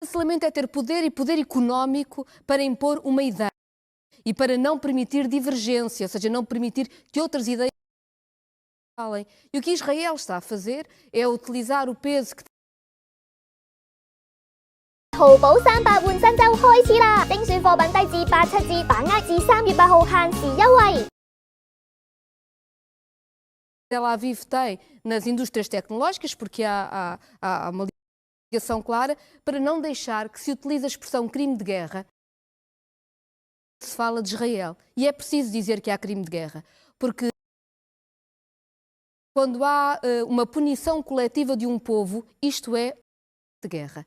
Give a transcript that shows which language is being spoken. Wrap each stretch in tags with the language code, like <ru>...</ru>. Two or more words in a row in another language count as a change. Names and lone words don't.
<pt>cancelamento é ter poder e poder económico para impor uma ideia e para não permitir divergência, ou seja, não permitir que outras ideias falem. E o que Israel está a fazer é utilizar o peso que</pt> <yue>淘寶300換新週開始啦！精選貨品低至87折，把握至3月8號限時優惠。</yue> <pt>Tel Aviv tem nas indústrias tecnológicas, porque há uma ligação clara, para não deixar que se utilize a expressão crime de guerra, se fala de Israel. E é preciso dizer que há crime de guerra, porque quando há uma punição coletiva de um povo, isto é de guerra.</pt>